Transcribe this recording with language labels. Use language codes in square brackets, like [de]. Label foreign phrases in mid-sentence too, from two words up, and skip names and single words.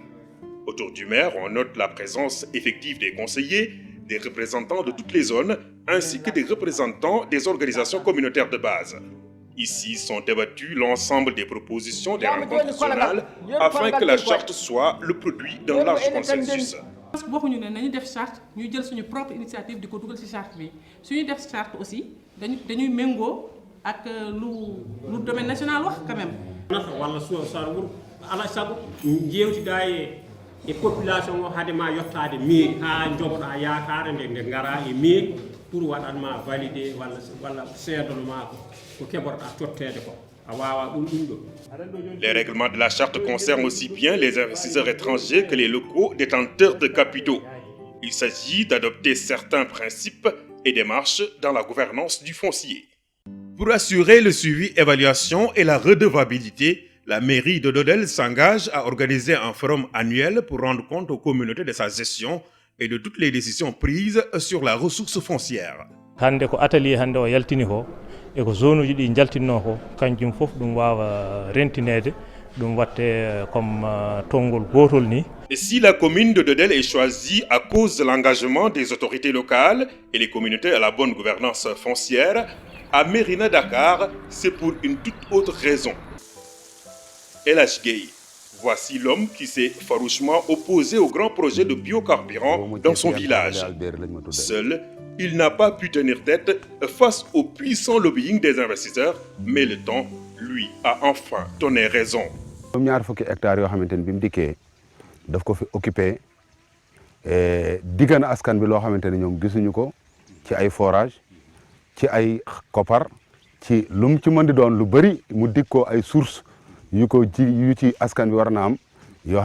[fr] Autour du maire, on note la présence effective des conseillers, des représentants de toutes les zones, ainsi que des représentants des organisations communautaires de base. Ici sont débattues l'ensemble des propositions des rencontres nationales afin que la charte soit le produit d'un large consensus. [wo] Parce que waxuñu ne nañu def charte ñu jël suñu [fr] propre initiative [wo] di ko dugal ci charte bi suñu def charte aussi dañuy méngoo ak lu [fr] domaine national [wo] wax [fr] quand même. [ff] walla so wuro ala sago jewtida e population o hadema yottade mairie ha jogoɗa yakare nde ngara e mairie pour waɗanma valider walla seedonoma ko keɓorɗa tottede ko. [fr] Les règlements de la charte concernent aussi bien les investisseurs étrangers que les locaux détenteurs de capitaux. Il s'agit d'adopter certains principes et démarches dans la gouvernance du foncier. Pour assurer le suivi, évaluation et la redevabilité, la mairie de Dodel s'engage à organiser un forum annuel pour rendre compte aux communautés de sa gestion et de toutes les décisions prises sur la ressource foncière. [ff] Hande ko atelier hande o yaltini ko e ko zone uji ɗi jaltinno ko kanjum fof ɗum wawa rentinede ɗum watte comme tongol gotol ni. [fr] Et si la commune de Dodel est choisie à cause de l'engagement des autorités locales et les communautés à la bonne gouvernance foncière, à Mérina Dakar, c'est pour une toute autre raison. El Hadj Gueye, voici l'homme qui s'est farouchement opposé au grand projet de biocarburant dans son village. Seul, il n'a pas pu tenir tête face au puissant lobbying des investisseurs, mais le temps, lui, a enfin donné raison. [wo] ñaar fukki hectares yoo xamante ni bi mu dikkee daf ko fi occupé diggan askan bi loo xamante ni ñoom gisuñu ko ci ay forage ci ay koppar ci lum ci mën di doon lu bëri mu dig ko ay sources yu ci askan bi war na am yoo